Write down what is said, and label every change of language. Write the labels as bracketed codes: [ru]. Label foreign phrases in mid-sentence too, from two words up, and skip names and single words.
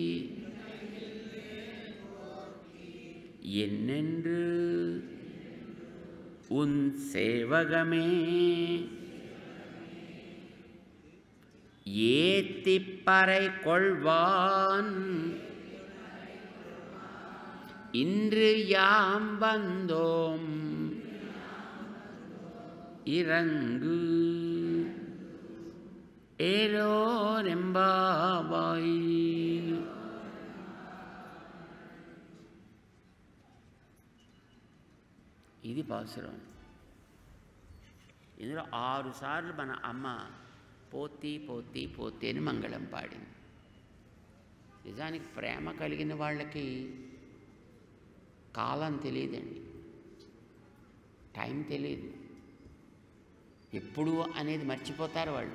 [ta] என்னென்று உன் சேவகமே ஏத்திப்பறை கொள்வான் இன்று யாம் வந்தோம் இறங்கு ஏலோ ரெம்பாபாய். [te] ఇది పాసురం. ఇందులో 6 సార్లు మన అమ్మ [ta] போற்றி போற்றி போற்றி [te] అని మంగళం పాడింది. నిజానికి ప్రేమ కలిగిన వాళ్ళకి కాలం తెలియదండి, టైం తెలియదు, ఎప్పుడు అనేది మర్చిపోతారు వాళ్ళు.